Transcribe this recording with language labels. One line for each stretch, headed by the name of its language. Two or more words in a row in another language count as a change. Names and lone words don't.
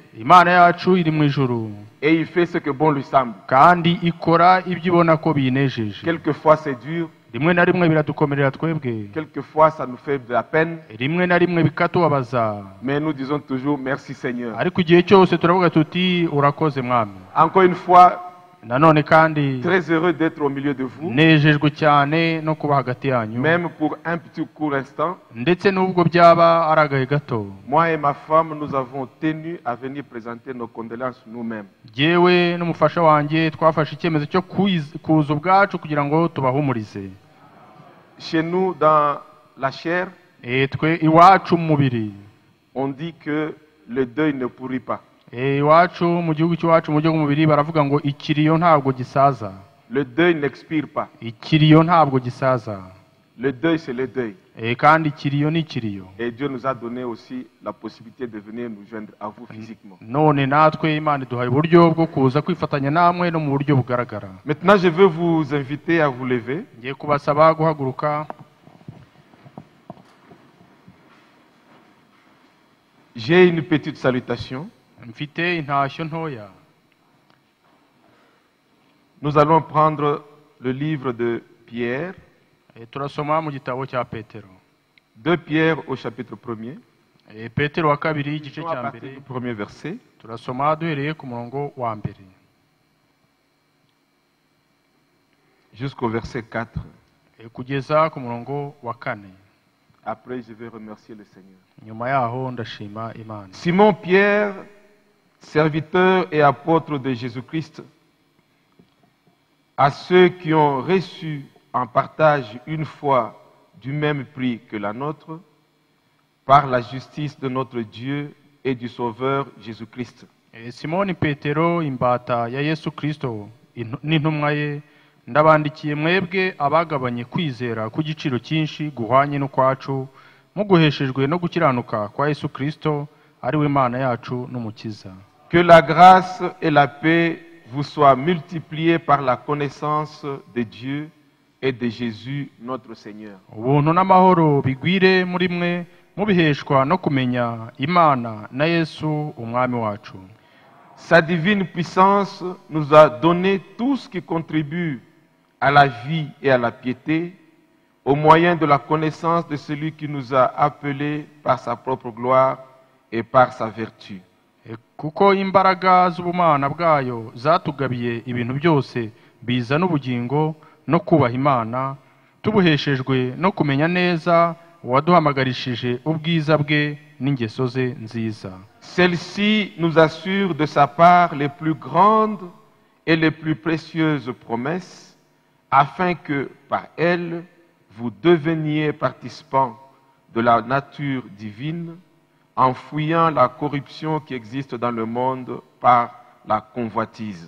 Kinyarwanda: Imana yacu iri mu ijuru,
French: et il fait ce que bon lui semble.
Kinyarwanda: kandi ikora ibyo ibona ko biyinejeje.
French: Quelquefois c'est dur,
Kinyarwanda: rimwe na rimwe biradukomerera twebwe,
French: quelquefois ça nous fait de la peine,
Kinyarwanda: rimwe na rimwe bikatubabaza,
French: mais nous disons toujours merci Seigneur.
Kinyarwanda: ariko igihe cyose turavuga tuti urakoze mwami.
French: Encore une fois,
Kinyarwanda: nanone kandi
French: très heureux d'être au milieu de vous,
Kinyarwanda: nejejwe cyane no kuba hagati yanyu,
French: même pour un petit court instant.
Kinyarwanda: ndetse n'ubwo byaba ari agahe gato.
French: Moi et ma femme, nous avons tenu à venir présenter nos condoléances nous-mêmes.
Kinyarwanda: Jyewe n'umufasha wanjye twafashe icyemezo cyo kuza ubwacu kugira ngo tubahumurize.
French: Chez nous, dans la chair,
Kinyarwanda: twe iwacu mu mubiri,
French: on dit que le deuil ne pourrit pas.
Kinyarwanda: iwacu mu gihugu cy'iwacu mu buryo bw'umubiri baravuga ngo ikiriyo ntabwo gisaza.
French: Le deuil n'expire pas.
Kinyarwanda: Ikiriyo ntabwo gisaza.
French: Le deuil, c'est le deuil.
Kinyarwanda: kandi ikiriyo ni ikiriyo.
French: Et Dieu nous a donné aussi la possibilité de venir nous joindre à vous physiquement.
Kinyarwanda: none natwe Imana iduhaye uburyo bwo kuza kwifatanya namwe no mu buryo bugaragara.
French: Maintenant, je veux vous inviter à vous lever.
Kinyarwanda: Ngiye kubasaba guhaguruka.
French: J'ai une petite salutation.
Kinyarwanda: Mfite intashyo ntoya.
French: Nous allons prendre le livre de Pierre.
Kinyarwanda: Turasoma mu gitabo cya Petero.
French: 2 Pierre au chapitre 1er.
Kinyarwanda: Petero wa kabiri igice cya mbere.
French: Le premier verset.
Kinyarwanda: Turasoma duhereye ku murongo wa mbere
French: jusqu'au verset 4.
Kinyarwanda: kugeza ku murongo wa 4.
French: Après, je vais remercier le Seigneur.
Kinyarwanda: Nyuma yaho ndashima Imana.
French: Simon Pierre, serviteur et apôtre de Jésus-Christ, à ceux qui ont reçu en partage une foi du même prix que la nôtre, par la justice de notre Dieu et du Sauveur Jésus-Christ.
Kinyarwanda: Simoni Petero imbata ya Yesu Kristo n'intumwa ye, ndabandikiye mwebwe abagabanye kwizera ku giciro cyinshi guhwanye no kwacu, muguheshejwe no gukiranuka kwa Yesu Kristo ari we Imana yacu n'umukiza.
French: Que la grâce et la paix vous soient multipliées par la connaissance de Dieu et de Jésus notre Seigneur.
Kinyarwanda: Ubuntu n'amahoro bigwire muri mwe mubiheshwa no kumenya Imana na Yesu umwami wacu.
French: Sa divine puissance nous a donné tout ce qui contribue à la vie et à la piété, au moyen de la connaissance de celui qui nous a appelés par sa propre gloire et par sa vertu.
Kinyarwanda: Kuko imbaraga z'ubumana bwayo zatugabiye ibintu byose biza n'ubugingo no kubaha Imana, tubuheshejwe no kumenya neza uwaduhamagarishije ubwiza bwe n'ingeso ze nziza.
French: Celle-ci nous assure de sa part les plus grandes et les plus précieuses promesses, afin que par elle vous deveniez participants de la nature divine, en fuyant la corruption qui existe dans le monde par la convoitise.